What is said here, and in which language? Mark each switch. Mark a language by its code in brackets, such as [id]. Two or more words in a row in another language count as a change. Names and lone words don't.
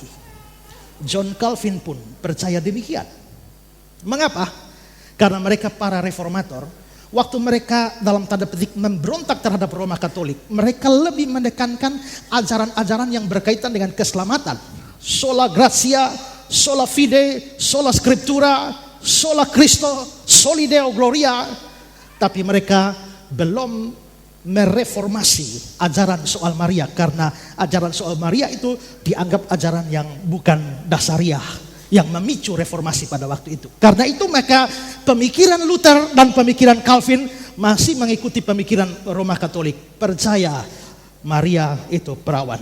[id] John Calvin pun percaya demikian. Mengapa? Karena mereka para reformator, waktu mereka dalam tanda petik memberontak terhadap Roma Katolik, mereka lebih menekankan ajaran-ajaran yang berkaitan dengan keselamatan. [la] Sola gratia sola fide, sola scriptura, sola Cristo, soli Deo gloria. [id] Tapi mereka belum mereformasi ajaran soal Maria, karena ajaran soal Maria itu dianggap ajaran yang bukan dasariah, yang memicu reformasi pada waktu itu. Karena itu maka pemikiran Luther dan pemikiran Calvin masih mengikuti pemikiran Roma Katolik, percaya Maria itu perawan.